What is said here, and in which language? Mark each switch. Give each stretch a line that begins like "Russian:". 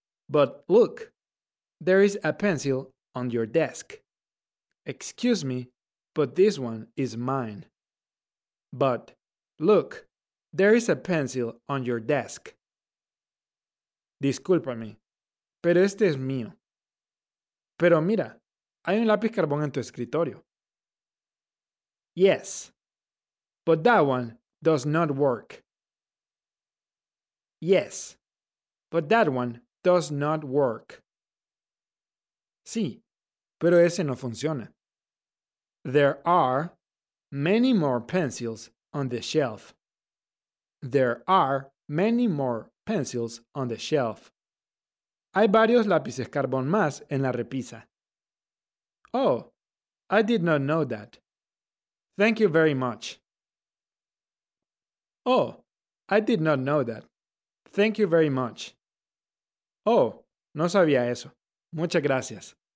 English: But look, there is a pencil on your desk. Excuse me, but this one is mine. But look, there is a pencil on your desk.
Spanish: Discúlpame, pero este es mío. Pero mira, hay un lápiz carbón en tu escritorio.
English: Yes, but that one does not work. Yes, but that one does not work.
Spanish: Sí, pero ese no funciona.
English: There are many more pencils on the shelf. There are many more pencils on the shelf.
Spanish: Hay varios lápices carbón más en la repisa.
English: Oh, I did not know that. Thank you very much. Oh, I did not know that. Thank you very much.
Spanish: Oh, no sabía eso. Muchas gracias.